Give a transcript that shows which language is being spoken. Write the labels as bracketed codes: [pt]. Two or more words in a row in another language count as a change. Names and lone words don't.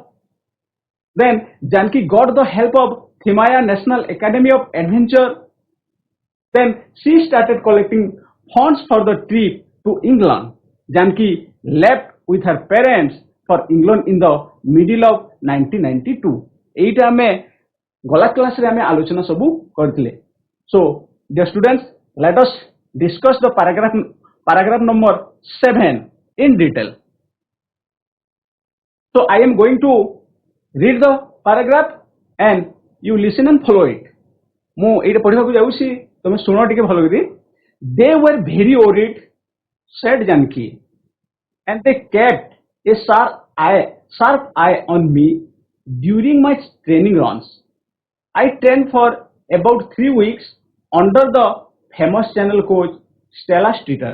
[en] Then Janki got the help of Thimaya National Academy of Adventure. Then she started collecting funds for the trip to England. Janki left with her parents for England in the middle of 1992. [or] ଏଟା ମେ ଗଲା କ୍ଲାସ ରେ ହମେ ଆଲୋଚନା ସବୁ କରଥିଲେ. [en] So dear students, let us discuss the paragraph number 7 in detail. So I am going to read the paragraph and you listen and follow it. [or] ମୁଁ ଏଟା ପଢ଼ିବା କୁ ଯାଉଛି ତମେ ଶୁଣ ଟିକେ ଭଲ କରି. [en] They were very worried, said Janki, and they kept a sharp eye on me during my training runs. I trained for about 3 weeks under the famous channel coach Stella Streeter.